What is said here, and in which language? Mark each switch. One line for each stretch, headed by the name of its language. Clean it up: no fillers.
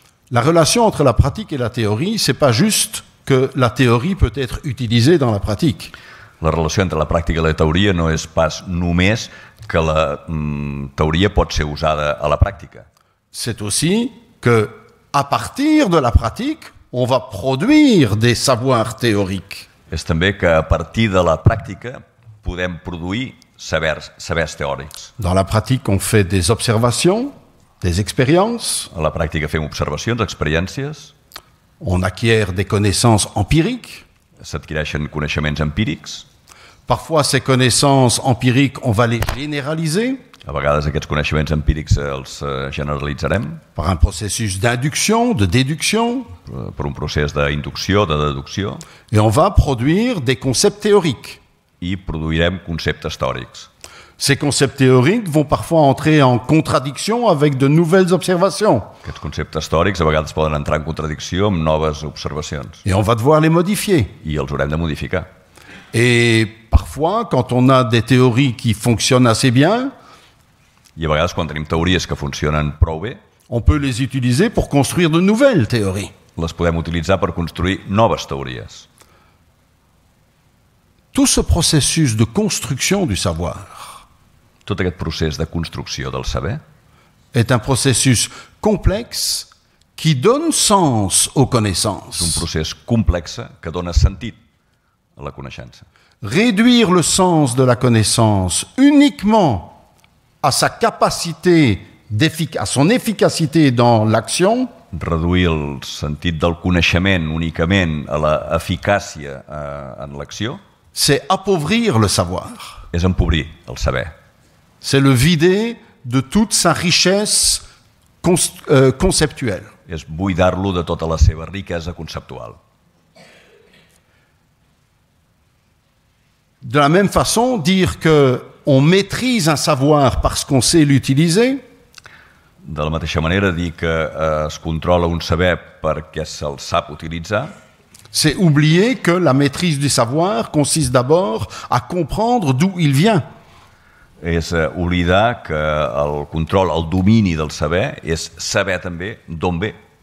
French: La relation entre la pratique et la théorie, c'est pas juste que la théorie peut être utilisée dans la pratique.
Catalan: La relació entre la pràctica i la teoria no és pas només que la teoria pot ser usada a la pràctica.
French: C'est aussi que, à partir de la pratique, on va produire des savoirs théoriques.
Catalan: És també que a partir de la pràctica podem produir sabers teòrics.
French: Dans la pratique, on fait des observations, des expériences.
Catalan: A la pràctica fem observacions, experiències.
French: On acquiert des connaissances empiriques.
Catalan: S'adquireixen coneixements empírics.
French: Parfois, ces connaissances empiriques, on va les généraliser.
Catalan: A vegades aquests coneixements empírics els generalitzarem.
French: Par un processus d'induction, de déduction.
Catalan: Per un procés d'inducció, de deducció.
French: Et on va produire des concepts théoriques.
Catalan: I produirem conceptes teòrics.
French: Ces concepts théoriques vont parfois entrer en contradiction avec de nouvelles observations.
Catalan: Aquests conceptes teòrics a vegades poden entrar en contradicció amb noves observacions.
French: Et on va devoir les modifier.
Catalan: I els haurem de modificar.
French: Et parfois, quand on a des théories qui fonctionnent assez bien,
Catalan: I a vegades quan tenim teories que funcionen prou bé,
French: on peut les utiliser pour construire de nouvelles théories.
Catalan: Les podem utilitzar per construir noves teories.
French: Tout ce processus de construction du savoir
Catalan: Tot aquest procés de construcció del saber
French: est un processus complexe qui donne sens aux
Catalan: és un
French: connaissances.
Catalan: procés complex que dona sentit a la coneixença.
French: Réduire le sens de la connaissance uniquement à sa capacité, à son efficacité dans l'action,
Catalan: Reduir el sentit del coneixement únicament a l'eficàcia en l'acció
French: c'est appauvrir le savoir.
Catalan: és empobrir el saber.
French: C'est le vider de toute sa richesse conceptuelle.
Catalan: És buidar-lo de tota la seva riquesa conceptual.
French: De la même façon, dire qu'on maîtrise un savoir parce qu'on sait l'utiliser,
Catalan: De la mateixa manera, dir que es controla un saber perquè se'l sap utilitzar
French: c'est oublier que la maîtrise du savoir consiste d'abord à comprendre d'où il vient.
Catalan: és oblidar que el control, el domini del saber és saber també d'on ve.